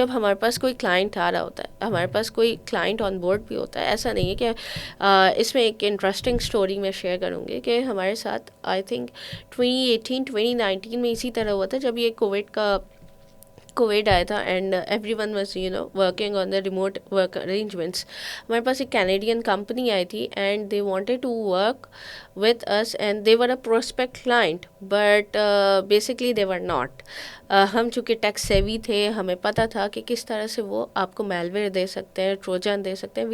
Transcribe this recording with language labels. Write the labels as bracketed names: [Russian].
[Urdu] جب ہمارے پاس کوئی کلائنٹ آ رہا ہوتا ہے، ہمارے پاس کوئی کلائنٹ آن بورڈ بھی ہوتا ہے، ایسا نہیں ہے کہ اس میں ایک انٹرسٹنگ اسٹوری میں شیئر کروں گی کہ ہمارے ساتھ [English] I think [Urdu] 2018-2019 میں اسی طرح ہوا تھا جب یہ کووڈ آیا تھا [English] And everyone was working on the remote work arrangements. [Urdu] ہمارے پاس ایک کینیڈین کمپنی آئی تھی [English] And they wanted to work with us and they were a prospect client but basically they were not. [Urdu] ہم چونکہ ٹیک savvy تھے، ہمیں پتہ تھا کہ کس طرح سے وہ آپ کو میل ویئر دے سکتے ہیں، ٹروجن دے سکتے ہیں.